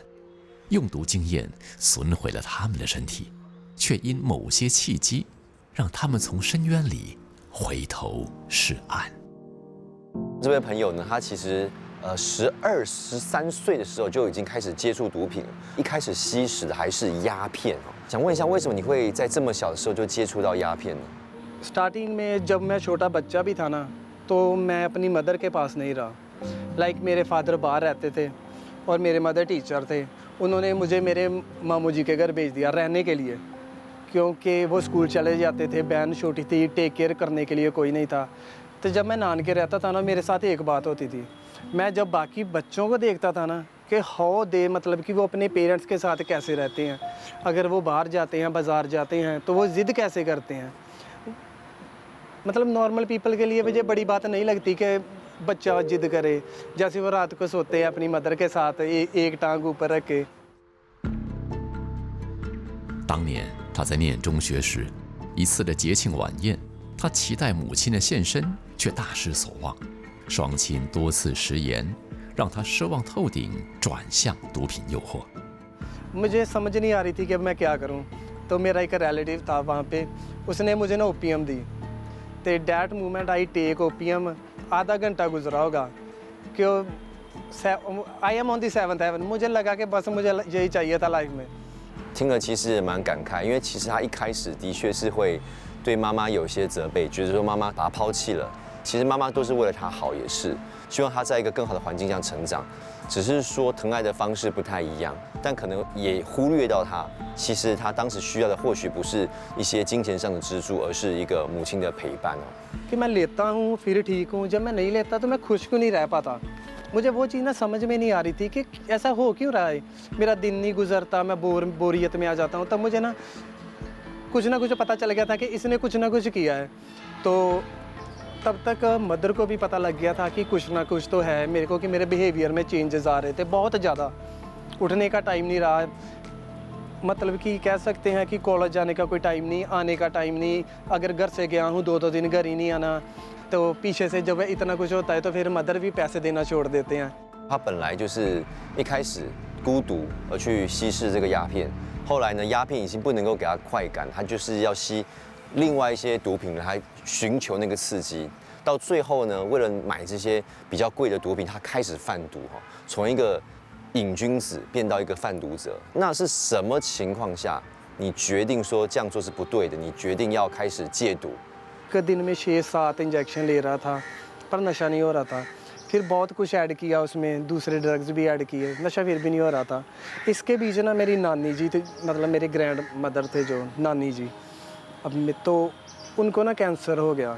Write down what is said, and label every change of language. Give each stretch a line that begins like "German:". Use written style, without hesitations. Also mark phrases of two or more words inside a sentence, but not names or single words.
Chinese: 用毒经验损毁了他们的身体，却因某些契机，让他们从深渊里回头是岸。这位朋友呢，他其实12、13岁的时候就已经开始接触毒品了，一开始吸食的还是鸦片想问一下，为什么你会在这么小的时候就接触到鸦片呢
Hindi: स्टार्टिंग में जब मैं छोटा बच्चा भी था ना, तो मैं अपनी मदर के पास नहीं रहा। मेरे फादर बाहर रहते थे और मेरे
English: mother teacher
Hindi: थे। उन्होंने मुझे मेरे मामू जी के घर भेज दिया रहने के लिए, क्योंकि वो स्कूल चले जाते थे, बहन छोटी थी,
English: take care
Hindi: करने के लिए कोई नहीं था। तो जब मैं नान के रहता था ना, मेरे साथ एक बात होती थी, मैं जब बाकी बच्चों को देखता था ना कि
English: how they
Hindi: मतलब कि वो अपने पेरेंट्स के साथ कैसे रहते हैं, अगर वो बाहर जाते हैं, बाज़ार जाते हैं, तो वो ज़िद कैसे करते हैं। मतलब
English: normal people
Hindi: के लिए मुझे बड़ी बात नहीं लगती कि बच्चा जिद करे, जैसे वो रात को सोते हैं अपनी मदर के साथ एक टांग ऊपर रख के।
Chinese: 当年他在念中学时，一次的节庆晚宴，他期待母亲的现身，却大失所望。双亲多次食言，让他失望透顶，转向毒品诱惑。
Hindi: मुझे समझ नहीं आ रही थी कि मैं क्या करूं। तो मेरा एक रिलेटिव था वहाँ पे, उसने मुझे ना ओपीएम दी।
English: तो that movement I take OPM,
Hindi: आधा घंटा गुजरा होगा कि
English: I am on the 7th heaven.
Hindi: मुझे लगा कि बस मुझे यही चाहिए था लाइफ में।
Chinese: 听了其实也蛮感慨，因为其实他一开始的确是会对妈妈有些责备，觉得说妈妈把他抛弃了， 其实妈妈都是为了他好，也是希望他在一个更好的环境下成长。只是说疼爱的方式不太一样，但可能也忽略到他，其实他当时需要的或许不是一些金钱上的支柱，而是一个母亲的陪伴哦。
Hindi: कि मैं लेता हूँ फिर ठीक हूँ, जब मैं नहीं लेता तो मैं खुश क्यों नहीं रह पाता. मुझे वो चीज़ ना समझ में नहीं आ रही थी कि ऐसा हो क्यों रहा है. मेरा दिन नहीं गुजरता, मैं बोरियत में आ जाता हूँ. तब मुझे ना कुछ पता चल गया था कि इसने कुछ ना कुछ किया है. तो तब तक मदर को भी पता लग गया था कि कुछ ना कुछ तो है मेरे को, कि मेरे बिहेवियर में चेंजेस आ रहे थे बहुत ज़्यादा. उठने का टाइम नहीं रहा, मतलब कि कह सकते हैं कि कॉलेज जाने का कोई टाइम नहीं, आने का टाइम नहीं. अगर घर से गया हूँ 2-2 दिन घर ही नहीं आना. तो पीछे से जब इतना कुछ होता है तो फिर मदर भी पैसे देना छोड़ देते हैं.
Chinese: 他本来就是一开始孤独而去吸食这个鸦片，后来呢，鸦片已经不能够给他快感，他就是要吸另外一些毒品来寻求那个刺激。到最后呢，为了买这些比较贵的毒品，他开始贩毒哈，从一个瘾君子变到一个贩毒者。那是什么情况下你决定说这样做是不对的？你决定要开始戒毒？
Hindi: एक दिन में 6-7 इंजेक्शन ले रहा था पर नशा नहीं हो रहा था. फिर बहुत कुछ ऐड किया उसमें, दूसरे ड्रग्स भी ऐड किए, नशा फिर भी नहीं हो रहा था. इसके बीच ना मेरी नानी जी थी, मतलब मेरे
English: grand mother
Hindi: थे जो नानी जी, अब तो उनको ना कैंसर हो गया.